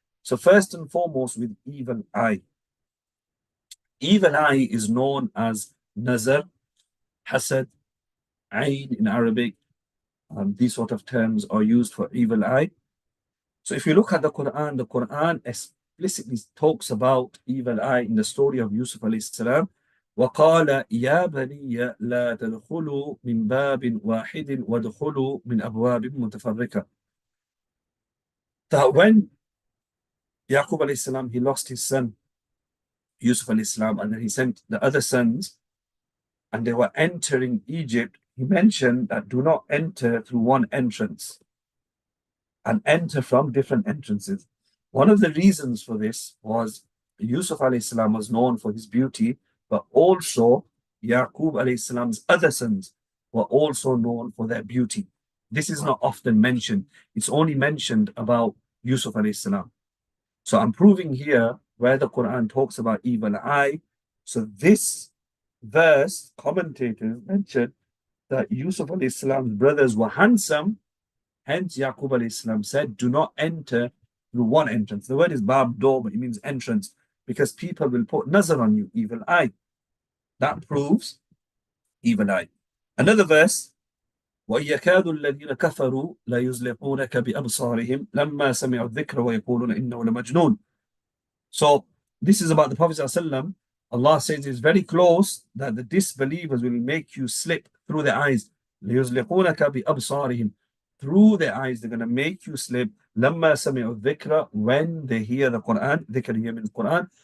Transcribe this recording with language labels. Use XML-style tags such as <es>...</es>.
<en>So first and foremost, with evil eye. Evil eye is known as nazar, hasad, ayn in Arabic. These sort of terms are used for evil eye. So if you look at the Quran explicitly talks about evil eye in the story of Yusuf alayhi salam.</en> <ar>وقال يا بني لا تدخلوا من باب واحد وادخلوا من أبواب متفرقة.</ar> <en>That when Yaqub alayhi salam, he lost his son Yusuf alayhi salam, and then he sent the other sons, and they were entering Egypt, he mentioned that do not enter through one entrance and enter from different entrances. One of the reasons for this was Yusuf alayhi salam was known for his beauty, but also Yaqub alayhi salam's other sons were also known for their beauty. This is not often mentioned. It's only mentioned about Yusuf alayhi salam. So I'm proving here where the Quran talks about evil eye. So this verse, commentators mentioned that Yusuf alayhi salam's brothers were handsome. Hence Yaqub alayhi salam said, do not enter through one entrance. The word is bab, door, but it means entrance, because people will put nazar on you, evil eye. That proves evil eye. Another verse,</en> <ar>وَيَكَادُ الَّذِينَ كَفَرُوا لَيُزْلِقُونَكَ بِأَبْصَارِهِمْ لَمَّا سَمِعُوا الذِّكْرَ وَيَقُولُونَ إِنَّهُ لَمَجْنُونَ.</ar> <en>So this is about the Prophet ﷺ. Allah says it's very close that the disbelievers will make you slip through their eyes.</en> <ar>لَيُزْلِقُونَكَ بِأَبْصَارِهِمْ.</ar> <en>Through their eyes, they're going to make you slip.</en> <ar>لَمَّا سَمِعُوا الذِّكْرَ.</ar> <en>When they hear the Quran, dhikr here means Quran.</en>